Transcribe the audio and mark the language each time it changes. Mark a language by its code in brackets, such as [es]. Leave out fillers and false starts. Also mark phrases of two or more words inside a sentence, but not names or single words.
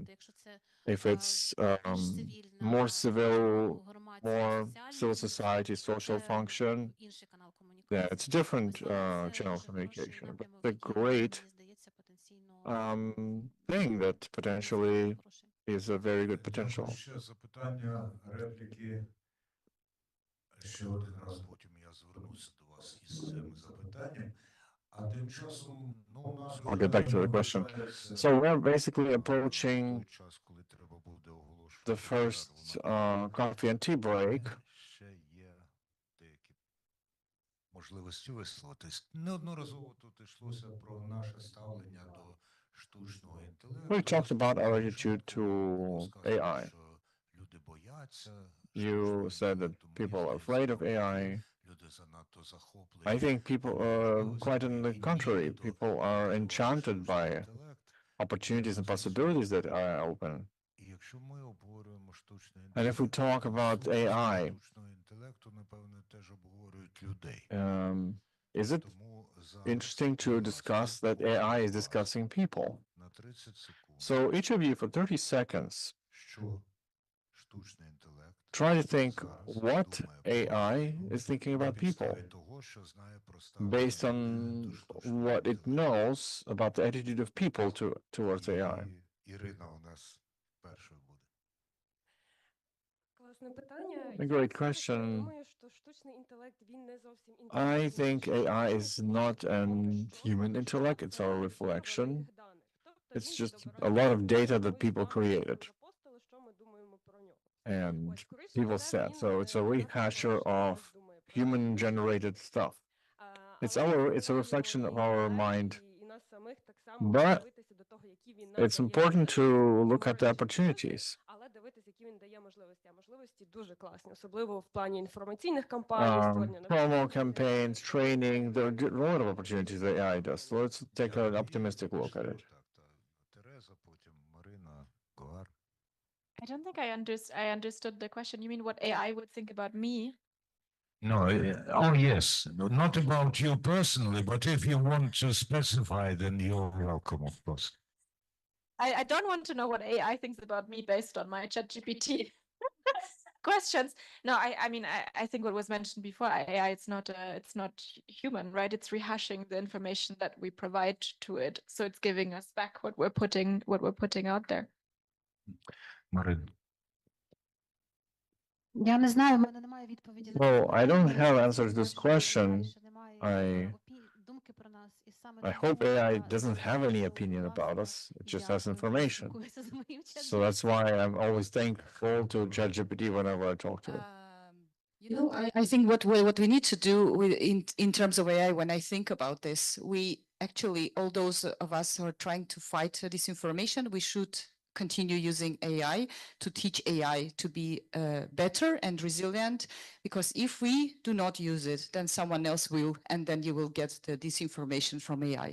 [en] If it's more civil, more civil society, social function, yeah, it's a different channel of communication. But the great thing that potentially is a very good potential. [uk] Ще запитання, репліки. Ще один раз потім я звернуся до вас із цим запитанням. А тим часом, ну, у нас [en] I'll get back to the question. So we're basically approaching [uk] час, коли треба буде оголошувати [en] the first coffee and tea break. [uk] Ще є деякі можливості висловитись. Неодноразово тут йшлося про наше ставлення до штучного інтелекту. [en] We talked about our attitude to AI. [uk] Що люди бояться. [en] You said that people are afraid of AI. [uk] Люди занадто захоплені. [en] I think people are quite on the contrary. People are enchanted by opportunities and possibilities that are open. [uk] І якщо ми обговорюємо штучний [en] And if we talk about AI, [uk] штучного інтелекту, напевне, теж обговорюють людей. [en] is it [uk] Тому зараз [en] interesting to discuss that AI is discussing people? [uk] на 30 секунд, [en] So each of you for 30 seconds, [uk] що штучний інтелект [en] try to think [uk] зараз [en] what [uk] думає про [en] AI [uk] людину [en] is thinking [uk] на [en] about people [uk] підставі того, що знає про ставлення [en] based on [uk] людини до штучного [en] what it [uk] інтелекту. [en] knows about the attitude of people towards AI. [uk] І Ірина у нас першою буде. Класне питання. [en] A great question. [uk] Думаю, що штучний інтелект, він не зовсім [en] I think AI is not an human intellect, it's our reflection. It's just a lot of data that people created and people said. So it's a rehasher of human-generated stuff. It's a reflection of our mind. But it's important to look at the opportunities. [uk] Але дивитися, які він дає можливості. А можливості дуже класні, особливо в плані інформаційних кампаній, створення [en] Promo campaigns, training, there are a lot of opportunities that AI does. So let's take an optimistic look at it. [uk] Тереза, потім Марина, Гоар. [en] I don't think I understood the question. You mean what AI would think about me? No, oh yes, not about you personally, but if you want to specify, then you're welcome, of course. I don't want to know what AI thinks about me based on my ChatGPT questions. No, I mean, I think what was mentioned before, AI, it's not human, right? It's rehashing the information that we provide to it. So it's giving us back what we're putting out there. [uk] Марина. Я не знаю, в мене немає відповіді на [en] Well, [uk] це [en] I don't [uk] питання. [en] have answers to this [uk] Що [en] question. [uk] AI ще не має думки про нас, і саме [en] I [uk] тому [en] hope AI [uk] я [en] doesn't [uk] завжди [en] have any [uk] кажу, [en] opinion [uk] будь [en] about [uk] ласка, [en] us. It just has [uk] дякую, [en] information. [uk] спілкуюся з моїм [en] So [uk] чатом. [en] that's why I'm always thankful to ChatGPT whenever I talk to it. You know, I think what we need to do in terms of AI, when I think about this, we actually, all those of us who are trying to fight disinformation, we should continue using AI to teach AI to be better and resilient, because if we do not use it, then someone else will, and then you will get the disinformation from AI.